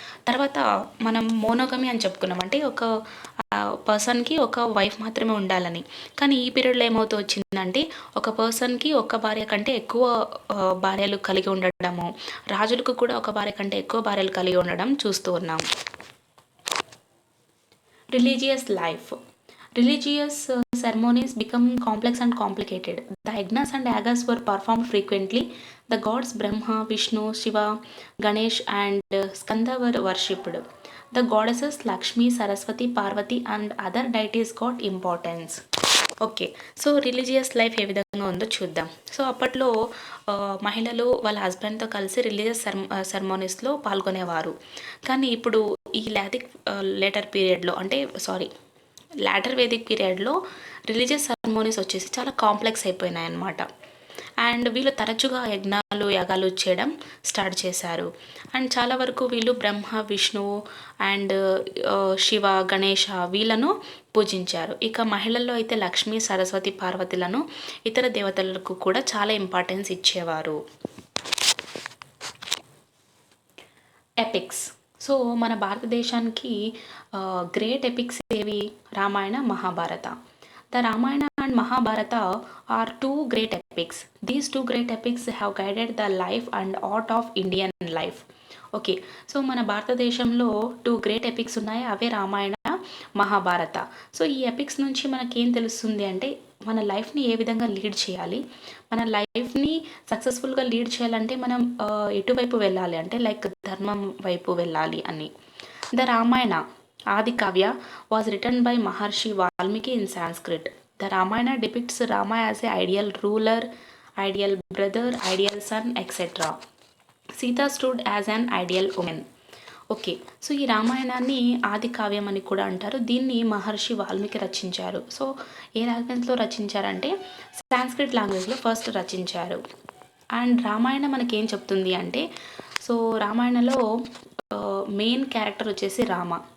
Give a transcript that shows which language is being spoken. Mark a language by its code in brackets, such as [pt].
[te] తర్వాత మనం మోనోగమి అని చెప్పుకున్నాం, అంటే ఒక పర్సన్కి ఒక వైఫ్ మాత్రమే ఉండాలని. కానీ ఈ పీరియడ్లో ఏమవుతూ వచ్చిందంటే ఒక పర్సన్కి ఒక భార్య కంటే ఎక్కువ భార్యలు కలిగి ఉండడము, రాజులకు కూడా ఒక భార్య కంటే ఎక్కువ భార్యలు కలిగి ఉండడం చూస్తూ ఉన్నాం. [en] Religious life. Religious ceremonies become complex and complicated. The yagnas and yagas were performed frequently. The gods Brahma, Vishnu, Shiva, Ganesh and Skanda were worshipped. The goddesses Lakshmi, Saraswati, Parvati and other deities got importance. [te] Okay, so religious life ఏ విధంగా ఉందో చూద్దాం. So అప్పట్లో మహిళలు వాళ్ళ హస్బెండ్తో కలిసి religious సెరమోనీస్లో పాల్గొనేవారు. కానీ ఇప్పుడు ఈ లేటర్ పీరియడ్లో, అంటే లేటర్ వేదిక్ పీరియడ్లో రిలీజియస్ సెరమోనీస్ వచ్చేసి చాలా కాంప్లెక్స్ అయిపోయినాయి అన్నమాట. అండ్ వీళ్ళు తరచుగా యాగాలు చేయడం స్టార్ట్ చేశారు. అండ్ చాలా వరకు వీళ్ళు బ్రహ్మ, విష్ణువు అండ్ శివ, గణేష వీళ్ళను పూజించారు. ఇక మహిళల్లో అయితే లక్ష్మి, సరస్వతి, పార్వతులను, ఇతర దేవతలకు కూడా చాలా ఇంపార్టెన్స్ ఇచ్చేవారు. ఎపిక్స్. సో మన భారతదేశానికి గ్రేట్ ఎపిక్స్ ఏవి? Ramayana, Mahabharata. [en] The Ramayana and Mahabharata are two great epics. These two great epics have guided the life and art of Indian life. [te] Okay, so మన భారతదేశంలో టూ గ్రేట్ ఎపిక్స్ ఉన్నాయి, అవే Ramayana, Mahabharata. So ఈ epics నుంచి మనకేం తెలుస్తుంది అంటే మన లైఫ్ని ఏ విధంగా లీడ్ చేయాలి, మన లైఫ్ని సక్సెస్ఫుల్గా లీడ్ చేయాలంటే మనం ఎటువైపు వెళ్ళాలి అంటే లైక్ ధర్మం వైపు వెళ్ళాలి అని. [en] The Ramayana Adi Kavya was written by Maharshi Valmiki in Sanskrit. The Ramayana depicts Rama as an ideal ruler, ideal brother, ideal son, etc. Sita stood as an ideal woman. [te] Okay, so ఈ రామాయణాన్ని ఆది కావ్యం అని కూడా అంటారు. దీన్ని మహర్షి వాల్మీకి రచించారు. So ఏ లాంగ్వేజ్లో రచించారంటే సాంస్క్రిట్ లాంగ్వేజ్లో ఫస్ట్ రచించారు. అండ్ రామాయణం మనకేం చెప్తుంది అంటే, సో రామాయణంలో మెయిన్ క్యారెక్టర్ వచ్చేసి రామ.